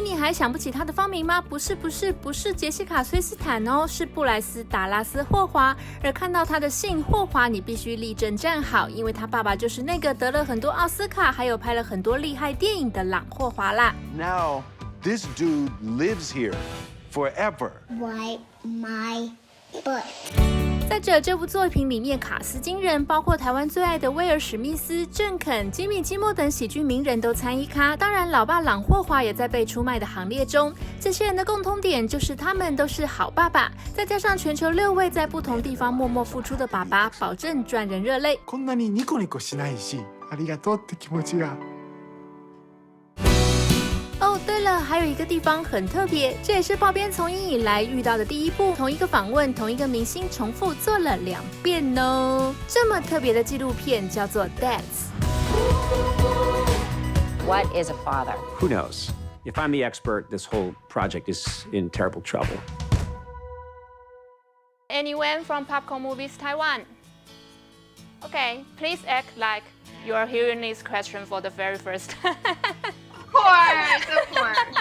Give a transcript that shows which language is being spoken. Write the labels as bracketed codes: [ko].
[zh] 你還想不起他的芳名嗎？不是傑西卡·崔斯坦哦，是布萊斯·達拉斯·霍華。而看到他的姓霍華，你必須立正站好，因為他爸爸就是那個得了很多奧斯卡，還有拍了很多厲害電影的朗霍華啦。 [en] Now, this dude lives here forever. Wipe my butt. [zh] 在這部作品裡面，卡司驚人，包括台灣最愛的威爾·史密斯、鄭肯、吉米·基默等喜劇名人都參一咖。當然，老爸朗霍華也在被出賣的行列中。這些人的共通點就是他們都是好爸爸，再加上全球6位在不同地方默默付出的爸爸，保證賺人熱淚。 [ja] こんなにニコニコしないし、ありがとうって気持ちが。 [zh] 对了，還有一個地方很特別，這也是爆編從影以來遇到的第一部，同一個訪問，同一個明星重複做了2遍哦。這麼特別的紀錄片叫做《Dads》。 [en] What is a father? Who knows? If I'm the expert, this whole project is in terrible trouble. Anyone from Popcorn Movies Taiwan? Okay, please act like you are hearing this question for the very first time. Of course.